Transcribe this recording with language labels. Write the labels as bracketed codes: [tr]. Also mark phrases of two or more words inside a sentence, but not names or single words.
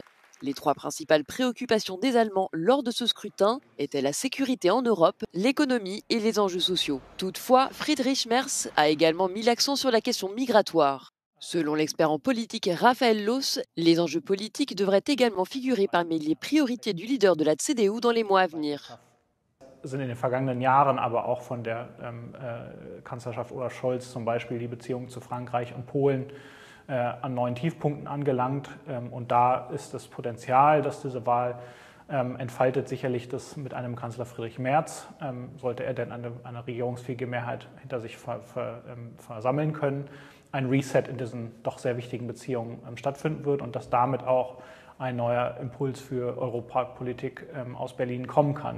[fr] Les trois principales préoccupations des Allemands lors de ce scrutin étaient la sécurité en Europe, l'économie et les enjeux sociaux. Toutefois, Friedrich Merz a également mis l'accent sur la question migratoire. Selon l'expert en politique Raphaël Loos, les enjeux politiques devraient également figurer parmi les priorités du leader de la CDU dans les mois à venir. [de] Sind in den vergangenen Jahren aber auch von der Kanzlerschaft Olaf Scholz zum Beispiel die Beziehungen zu Frankreich und Polen an neuen Tiefpunkten angelangt. Und da ist das Potenzial, dass diese Wahl entfaltet, sicherlich das mit einem Kanzler Friedrich Merz, sollte er denn eine regierungsfähige Mehrheit hinter sich versammeln können, ein Reset in diesen doch sehr wichtigen Beziehungen stattfinden wird und dass damit auch ein neuer Impuls für Europapolitik aus Berlin kommen kann.